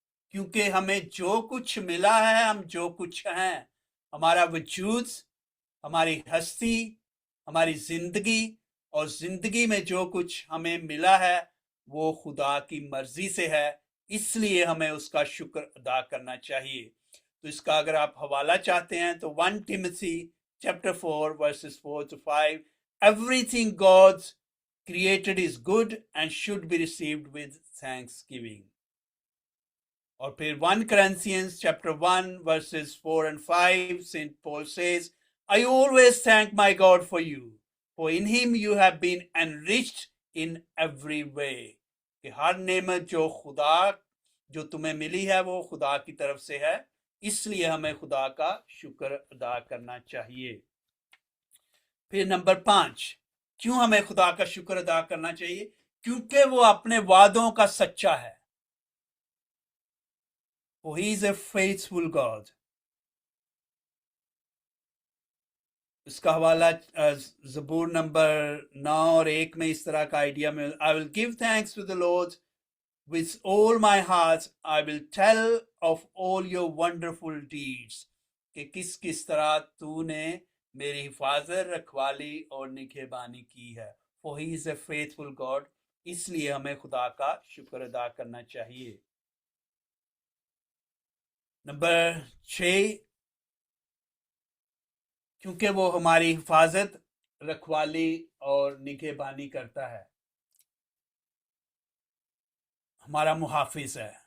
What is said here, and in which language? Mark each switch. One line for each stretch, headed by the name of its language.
Hindi: क्योंकि हमें जो कुछ मिला है, हम जो कुछ हैं, हमारा वजूद, हमारी हस्ती, हमारी जिंदगी, और जिंदगी में जो कुछ हमें मिला है वो खुदा की मर्जी से है, इसलिए हमें उसका शुक्र अदा करना चाहिए। तो इसका अगर आप हवाला चाहते हैं तो
English: 1 Timothy chapter 4 verses 4 to 5, everything God created is good and should be received with thanksgiving.
Hindi: और फिर
English: 1 Corinthians chapter 1 verses 4 and 5, St. Paul says, I always thank my God for you, for in him you have been enriched in every way.
Hindi: कि हर नेमत जो तुम्हें मिली है वो खुदा की तरफ से है, इसलिए हमें खुदा का शुक्र अदा करना चाहिए। फिर नंबर 5, क्यों हमें खुदा का शुक्र अदा करना चाहिए? क्योंकि वो अपने वादों का सच्चा है।
English: For he is a faithful God.
Hindi: इसका हवाला ज़बूर नंबर 9 और 1 में इस तरह का आइडिया में,
English: I will give thanks to the Lord with all my heart, I will tell of all your wonderful deeds.
Hindi: कि किस किस तरह तूने मेरी हिफाजत, रखवाली और निगहबानी की है।
English: For he is a faithful God.
Hindi: इसलिए हमें खुदा का शुक्र अदा करना चाहिए। नंबर 6, क्योंकि वो हमारी हिफाजत, रखवाली और निगहबानी करता है, हमारा मुहाफिज है।